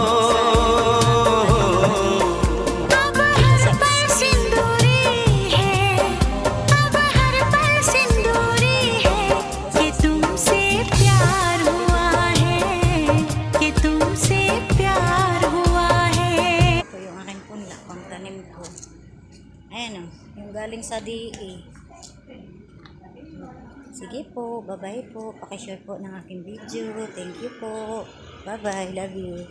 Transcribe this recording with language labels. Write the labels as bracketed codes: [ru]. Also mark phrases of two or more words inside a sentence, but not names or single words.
[hi] अब हर पल सिंदूरी है, अब हर पल सिंदूरी है कि तुमसे प्यार हुआ है, कि तुमसे प्यार हुआ है। [tl] Ito yung aking punla, pang tanim ko. Ayan o, yung galing sa DE. Sige po, bye-bye po. Pakishare po ng aking video. [en] Thank you po. Bye-bye, love you.